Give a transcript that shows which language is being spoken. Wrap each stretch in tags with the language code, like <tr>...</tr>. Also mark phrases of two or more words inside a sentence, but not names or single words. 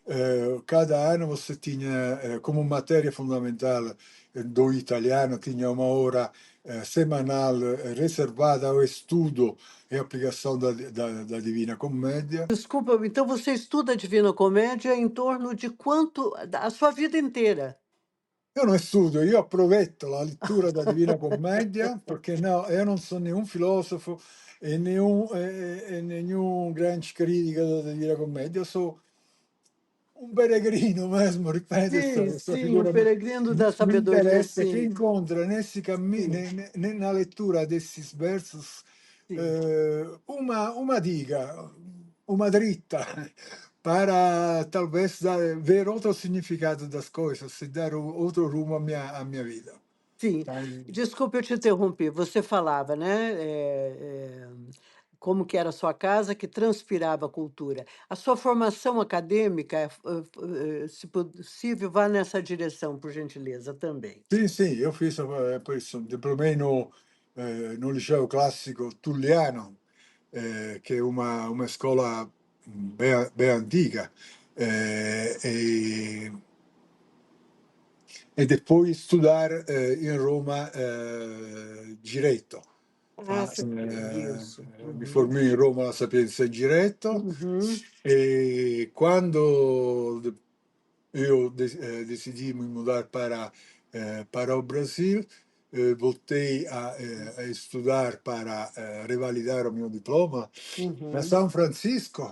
<pt>Cada ano você tinha como matéria fundamental do italiano, tinha uma hora semanal reservada ao estudo e aplicação da Divina Commedia. desculpa, então você estuda a Divina Comédia em torno de quanto a sua vida inteira?</pt> <it>Io non studio, io approvetto la lettura da Divina Commedia perché no, io non sono né un filosofo né un grande critico da Divina Commedia, io sono un peregrino mesmo, ripeto,</it> <pt>Sim,</pt> <it>questa</it> <pt>sim, o</pt> <it>figura</it> <pt>peregrino da</pt> <it>mi</it> <pt>sabedoria,</pt> <it>interessa, che</it> <pt>sim,</pt> <it>incontra</it> <pt>sim,</pt> <it>nella lettura di questi versos</it> <pt>sim. uma dica, uma dritta, para talvez ver outro significado das coisas e dar outro rumo à minha vida. Sim. Tá? Desculpe eu te interromper, você falava, né, como que era a sua casa, que transpirava cultura. A sua formação acadêmica, se possível, vá nessa direção, por gentileza, também.</pt> <it>Sì, io fiz, poi</it> <pt>diplomei no</pt> <it>liceo classico Tulliano, che è una scuola ben antica,</it> <pt>e e depois estudar em Roma direito. Ah, Tá? você isso.</pt> <it>Mi</it> <pt>Uhum.</pt> <it>formai in Roma alla Sapienza in diretto</it> <pt>Uhum. e quando eu decidi me mudar para o Brasil, voltei a estudar para revalidar o meu diploma na Uhum. São Francisco,</pt>